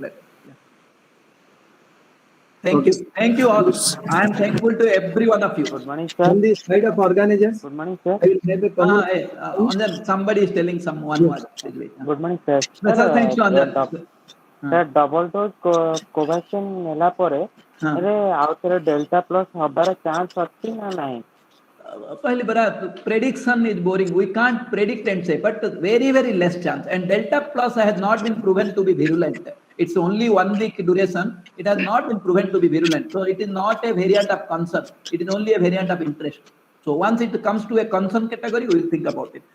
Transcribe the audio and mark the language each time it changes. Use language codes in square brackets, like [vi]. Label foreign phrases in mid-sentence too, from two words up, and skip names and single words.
[en] Thank you. Thank you all. I am thankful to every one of you. Good morning, sir. On the side of organizers, Good morning, sir. I will have a comment. Somebody is telling one word. Good morning, sir. Sir, thanks to Anjan. Sir, double dose Covaxin [or] ନେଲା ପରେ ଏବେ ଆଉ ଥରେ ଡେଲ୍ଟା ପ୍ଲସ୍ ହବାର ଚାନ୍ସ ଅଛି ନା ନାହିଁ? [hi] पहली बार, [en] prediction is boring. We can't predict and say, but very, very less chance. And Delta Plus has not been proven to be virulent. It's only 1 week duration. It has not been proven to be virulent. So it is not a variant of concern. It is only a variant of interest. So once it comes to a concern category, we will think about it.